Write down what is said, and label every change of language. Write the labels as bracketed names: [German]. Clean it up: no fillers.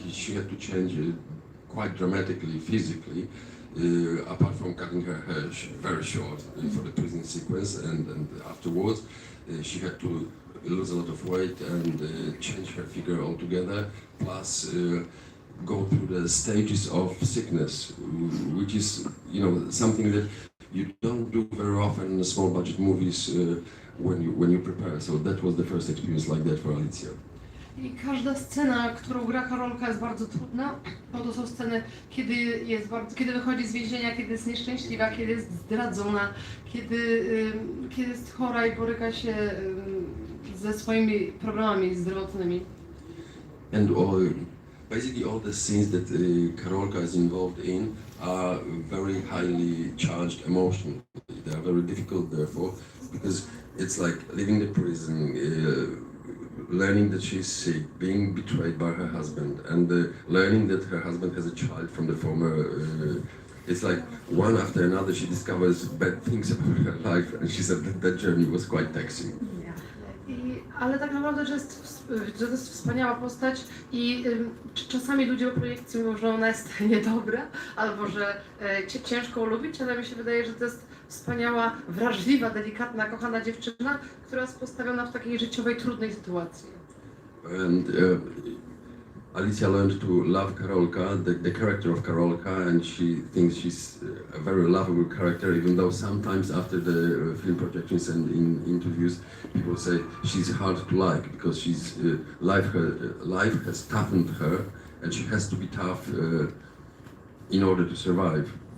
[English] She had to change quite dramatically physically, apart from cutting her hair very short for the prison sequence, and afterwards she had to lose a lot of weight and change her figure altogether, plus go through the stages of sickness, which is, something that you don't do very often in small budget movies when you prepare. So that was the first experience like that for Alicja. [Polish] I każda scena, którą gra Karolka, jest bardzo trudna, bo to są sceny, kiedy wychodzi z więzienia, kiedy jest nieszczęśliwa, kiedy jest zdradzona, kiedy jest chora i boryka się ze swoimi problemami zdrowotnymi. [English] And basically all the scenes that Karolka is involved in are very highly charged emotionally. They are very difficult, therefore, because it's like leaving the prison, learning that she's sick, being betrayed by her husband, and learning that her husband has a child from the former. It's like one after another she discovers bad things about her life, and she said that journey was quite taxing. [Polish] Ale tak naprawdę, że to jest wspaniała postać i czasami ludzie o projekcji mówią, że ona jest niedobra, albo że ciężko ulubić, ale mi się wydaje, że to jest wspaniała, wrażliwa, delikatna, kochana dziewczyna, która jest postawiona w takiej życiowej, trudnej sytuacji. [English] And Alicia learned to love Karolka, the character of Karolka, and she thinks she's a very lovable character, even though sometimes after the film projections and in interviews, people say she's hard to like because she's life has toughened her, and she has to be tough in order to survive.